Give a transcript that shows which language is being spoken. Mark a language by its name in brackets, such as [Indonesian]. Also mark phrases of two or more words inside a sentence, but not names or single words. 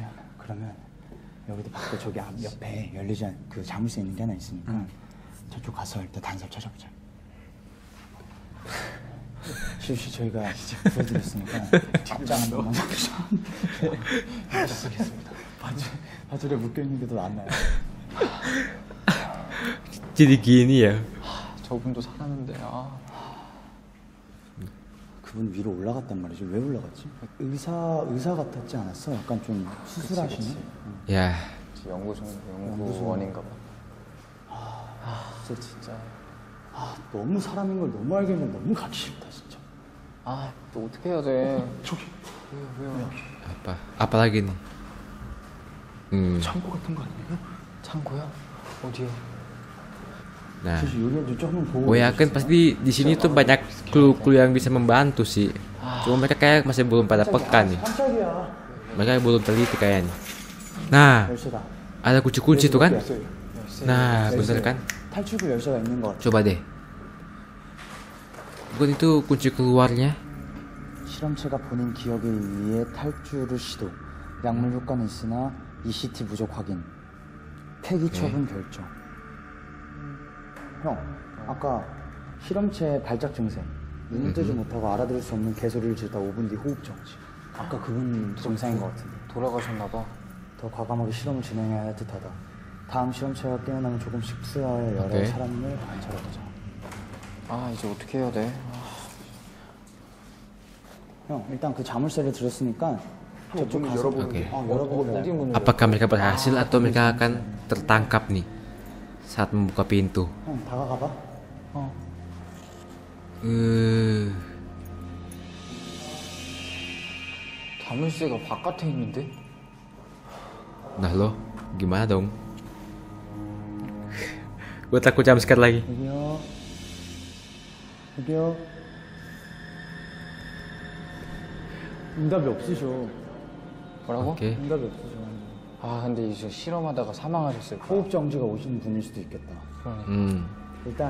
[Korean] 그러면 여기도 밖에 저기 옆에 열리지 않은 그 자물쇠 있는 게 하나 있으니까 저쪽 가서 일단 단서를 찾아보자. 시우 씨 저희가 보여드렸으니까 답장 한 번만 부탁드리겠습니다. 바지에 묶여 있는 게 더 낫나요? [Indonesian] Jadi gini ya. [Korean] 저분도 사람인데 그분 위로 올라갔단 말이죠. 왜 올라갔지? 의사 같았지 않았어? 약간 좀 수술하시네. [Indonesian] Ya, [Korean] 연구원인가 봐. 진짜. 너무 사람인 걸 너무 알겠는데 너무 가기 싫다 진짜. 또 어떻게 해야 돼? 왜요? [Indonesian] apa lagi nih? [Korean] 창고 같은 거 아니에요? 창고야? 어디요? [Indonesian] Nah, [Korean] 사실 여기 좀 보고. [Indonesian] gue yakin pasti di sini tuh banyak clue-clue yang bisa membantu sih. Cuma mereka kayak masih belum pada peka nih. [Korean] 깜짝이야. [Indonesian] Mereka belum teliti kayaknya. Nah, [Korean] 열쇠다. [Indonesian] ada kunci-kunci tuh kan? [Korean] 열쇠. [Indonesian] Nah, bener kan? [Korean] 탈출구 열쇠가 있는 것 같아. [Indonesian] Coba deh. Bukan itu kunci keluarnya? [Korean] 실험체가 본인 기억에 의해 탈출을 시도. 약물 효과는 있으나 ECT 부족 확인. 폐기 처분 결정. 형, 아까 실험체 발작 증세. 눈을 뜨지 못하고 알아들을 수 없는 개소리를 지르다 5분 뒤 호흡 정지. 아까 그분 증상인 것 같은데. 돌아가셨나 봐. 더 과감하게 실험을 진행해야 할 듯하다. 다음 실험체가 깨어나면 조금씩 투여하여 여러 오케이. 사람을 관찰해보자. 이제 어떻게 해야 돼? 형, 일단 그 자물쇠를 들었으니까 저쪽 가서 열어보는 게. 열어보고 어디 문을 [Indonesian] Apakah mereka berhasil atau mereka akan tertangkap nih saat membuka pintu? [Korean] 형, 다가가봐. 자물쇠가 바깥에 있는데? [Indonesian] Nah lo, gimana dong? Gue takut jumpscare lagi. [Korean] 여기요. 여기요. 응답이 없으셔. 뭐라고? [Indonesian] Oke. [Korean] 응답이 없으셔. 근데 이제 실험하다가 사망하셨을 거야. 호흡 정지가 오신 분일 수도 있겠다. 일단